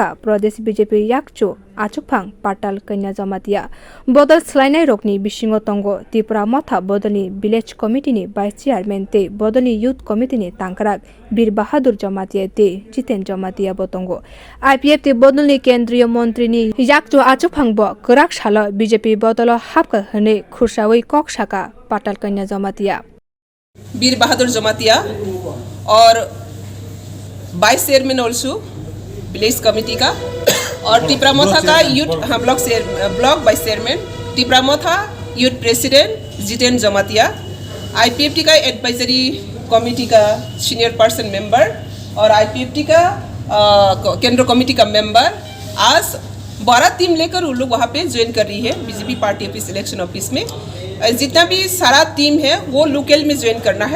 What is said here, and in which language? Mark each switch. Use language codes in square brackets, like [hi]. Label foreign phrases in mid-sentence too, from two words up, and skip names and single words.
[trp] प्रदेश बीजेपी याकचो आचुकफां पाटाल कन्या जमातिया बदल सोलायनाय रकनि बिसिङाव तंगो त्रिपुरा मथा बदलनि विलेज कमिटिनि [en] vice chairman [trp] ते बदलनि यूथ कमिटिनि तांकराक बीर बहादुर जमातिया ते जितेन जमातिया बतंगो आईपीएफ ते बदलनि केंद्रीय मंत्रीनि याकचो आचुकफांबो कराक साल बीजेपी बदल हाबका हने खुरसावै कक साका पाटाल कन्या जमातिया [hi] बीर बहादुर जमातिया और [en] vice chairman also village committee [hi] का और टिपरामोथा का [en] youth block vice chairman [hi] टिपरामोथा [en] youth president [hi] जितेन जमातिया आईपीएफटी का [en] advisory committee [hi] का [en] senior person member [hi] और आईपीएफटी का केंद्र कमेटी का मेंबर आज 12 टीम लेकर वो लोग वहाँ पे ज्वाइन कर रही है बीजेपी [en] party office election office [hi] में। जितना भी सारा टीम है वो लोकल में ज्वाइन करना है।